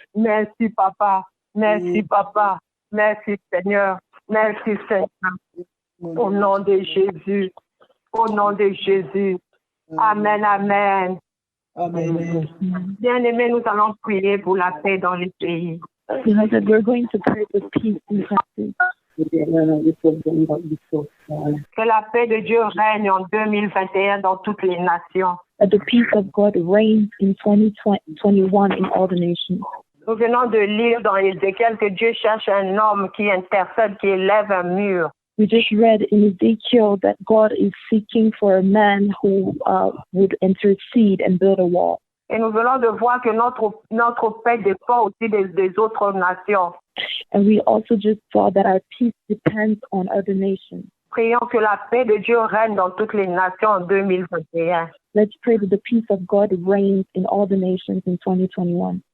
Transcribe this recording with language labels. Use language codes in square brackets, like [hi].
[fr] Merci, papa. Merci, papa. Merci, Seigneur. Merci, Seigneur. Au nom de Jésus. Au nom de Jésus. Amen, amen. Amen. Bien-aimés, nous allons prier pour la paix dans les pays. [en] We're going to pray for peace in countries. [fr] Que la paix de Dieu règne en 2021 dans toutes les nations. [en] That the peace of God reigns in 2021 in all the nations. [fr] Nous venons de lire dans Ézéchiel que Dieu cherche un homme qui intercède, qui élève un mur. [en] We just read in Ezekiel that God is seeking for a man who would intercede and build a wall. [fr] Et nous venons de voir que notre paix dépend aussi des autres nations. [en] And we also just saw that our peace depends on other nations. [fr] Prions que la paix de Dieu règne dans toutes les nations en 2021. [en] Let's pray that the peace of God reigns in all the nations in 2021.